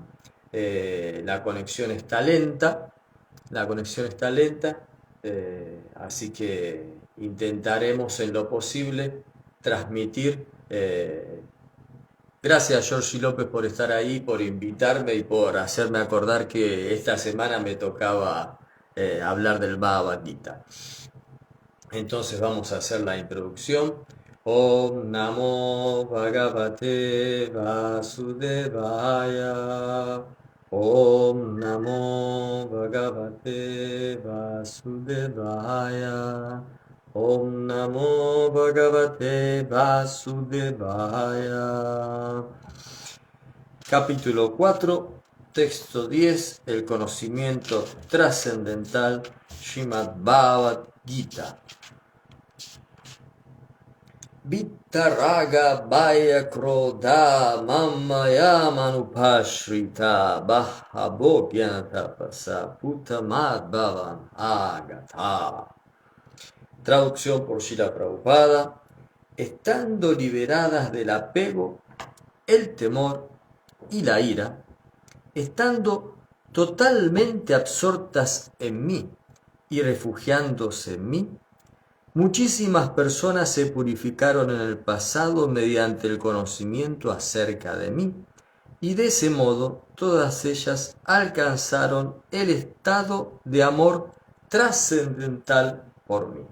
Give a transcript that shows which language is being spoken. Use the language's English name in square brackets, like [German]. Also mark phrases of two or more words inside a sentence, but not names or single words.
[Spanish] La conexión está lenta, así que intentaremos en lo posible transmitir. Gracias, Georgie López, por estar ahí, por invitarme y por hacerme acordar que esta semana me tocaba hablar del Bhagavad Gita. Entonces vamos a hacer la introducción. [Sanskrit] ॐ नमो भगवते वासुदेवाय. ॐ नमो भगवते वासुदेवाय. ॐ नमो भगवते वासुदेवाय. [Spanish] Capítulo 4, texto 10, el conocimiento trascendental, Srimad Bhagavad Gita. [Sanskrit] वीतराग भय क्रोधा मन्मया मामुपाश्रिताः बहवो ज्ञानतपसा पूता मद्भावम् आगताः. [Spanish] Traducción por Srila Prabhupada. Estando liberadas del apego, el temor y la ira, estando totalmente absortas en mí y refugiándose en mí, muchísimas personas se purificaron en el pasado mediante el conocimiento acerca de mí, y de ese modo todas ellas alcanzaron el estado de amor trascendental por mí.